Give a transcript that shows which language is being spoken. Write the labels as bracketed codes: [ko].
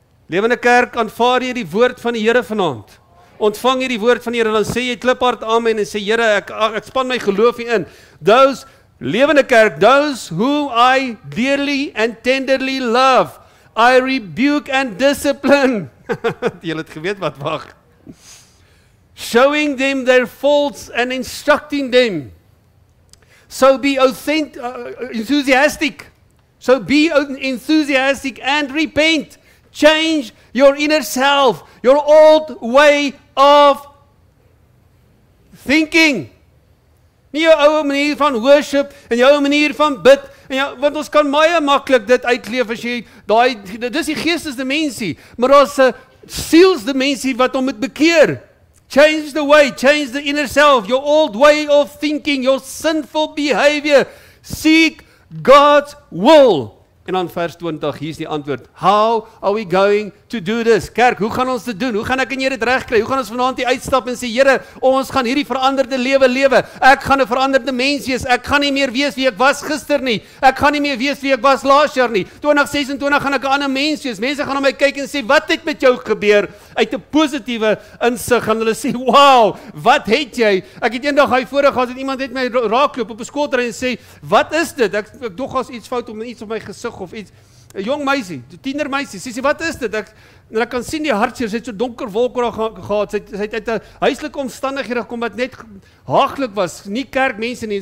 [af] Lewende kerk, aanvaar jy die woord van die Here vanaand? Ontvang jy die woord van die Here, dan sê jy kliphard amen en sê, Here, ek span my geloof hierin. [en] Those, [af] lewende kerk, [en] those who I dearly and tenderly love, I rebuke and discipline. [af] Jy het geweet wat wag. [en] Showing them their faults and instructing them. So be enthusiastic. So be enthusiastic and repent. Change your inner self, your old way of thinking. [af] Nie jou ou manier van worship en jou ou manier van bid. En ja, want ons kan baie maklik dit uitleef as jy dis die geestesdimensie, maar daar's 'n sielsdimensie wat hom moet bekeer. [en] Change the way, change the inner self, your old way of thinking, your sinful behavior. Seek God's will. [af] En dan vers 20, hier is die antwoord. [en] How are we going to do this? [af] Kerk, hoe gaan ons dit doen? Hoe gaan ek en jy dit regkry? Hoe gaan ons vanaand hier uitstap en sê, Here, ons gaan hierdie veranderde lewe lewe. Ek gaan 'n veranderde mens wees. Ek gaan nie meer wees wie ek was gister nie. Ek gaan nie meer wees wie ek was laas jaar nie. 2026 gaan ek 'n ander mens wees. Mense gaan na my kyk en sê, wat het met jou gebeur? Uit 'n positiewe insig gaan hulle sê, wow, wat het jy? Ek het eendag hy voorheen gehad, iemand het my raakloop op 'n skoolterrein en sê, wat is dit? Ek dog as iets fout om iets op my gesig of iets. 'n Jong meisie, 'n tienermeisie, sê, wat is dit? En ek kan sien die hartseer, sy het so donker wolk oor haar gehad, sy het uit 'n huislike omstandighede gekom wat net haaglik was, nie kerkmense nie.